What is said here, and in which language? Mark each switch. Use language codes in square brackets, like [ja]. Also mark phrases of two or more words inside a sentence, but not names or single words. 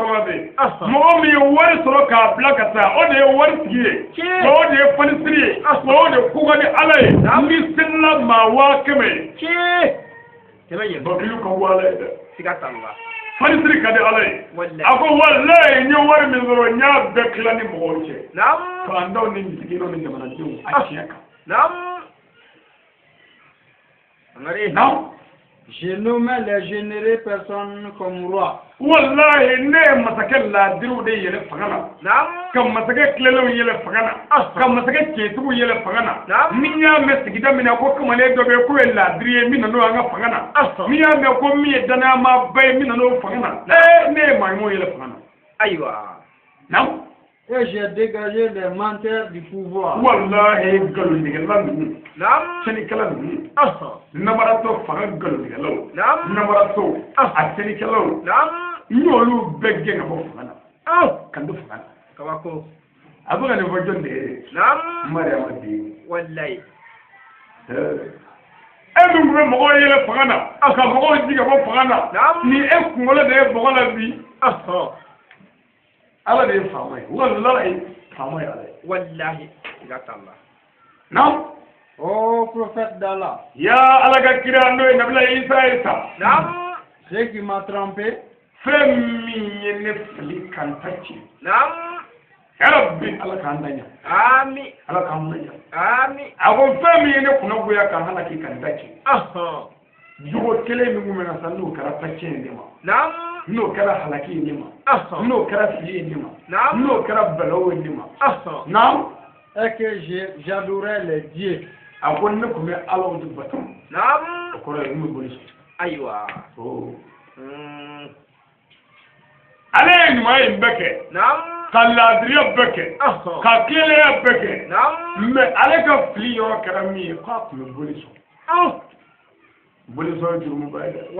[bm] marama de ye mɔgɔ min ye wari sɔrɔ k'a bila ka taa o de ye wari tigi ye o de ye fanisiri ye o de koka ni ala ye ni selila maa 100,000 ye bakilu ka bɔ ala ye dɛ fanisiri ka di ala ye a ko walayi n ye wari min sɔrɔ n y'a bɛɛ tila ni mɔgɔw cɛ faantanw ni misikinw ni jamanadenw a tiɲɛ kan [fr] j'ai nommé les généreux personnes comme roi. [bm] wallahi ne ye masakɛ laadiriw de yɛlɛ fanga la ka masakɛ tilelenw yɛlɛ fanga la ka masakɛ cɛtigiw yɛlɛ fanga la min y'a mɛn sigida min na ko kamalen dɔ bɛ yen k'o ye laadiri ye min nan'o an ka fanga na min y'a mɛn ko min ye danayamaba ye min nan'o fanga na ne ye maaɲumanw yɛlɛ fanga na [fr] et j'ai dégagé les menteurs du pouvoir. [bm] wallahi galontigɛla ninnu cɛnikɛla ninnu namaratɔ fanga galontigɛlaw namaratɔ a cɛnikɛlaw n y'olu bɛɛ gɛn ka bɔ fanga na ka don fanga na a bɛ ka nin fɔ jɔn de ye mariama den wallahi e min tun bɛ mɔgɔw yɛlɛ fanga na ka mɔgɔw ji ka bɔ fanga na ni e kunkolo de ye bɔgɔ la bi ala de ye faama ye wallahi faama ye ala ye wallahi siga [fr] oh prophète d'Allah, [bm] ya ala ka kira n'o ye nabila Isa ye sa [fr] ce qui m'a trompé, [bm] fɛn min ye ne fili kan ta ci [ar] ya rabbi [bm] ala k'an da ɲa ala k'an da ɲa a ko fɛn min ye ne kunna goya kan halaki kan ta ci jogo kelen min kun bɛ na sa n'o kɛra ta tiɲɛ de ma n'o kɛra halaki ye ne ma n'o kɛra fili ye ne ma n'o kɛra balawu ye ne ma [fr] et que j'adorais les dieux. [bm] a ko ne kun bɛ alaw de bato o kɔrɔ ye n bɛ boli so ale ye ɲuman ye bɛɛ kɛ ka laadiriya bɛɛ kɛ ka tilennenya bɛɛ kɛ mais ale ka fili yɔrɔ kɛra min ye k'a kun bɛ boli so boli so ye jurumuba ye dɛ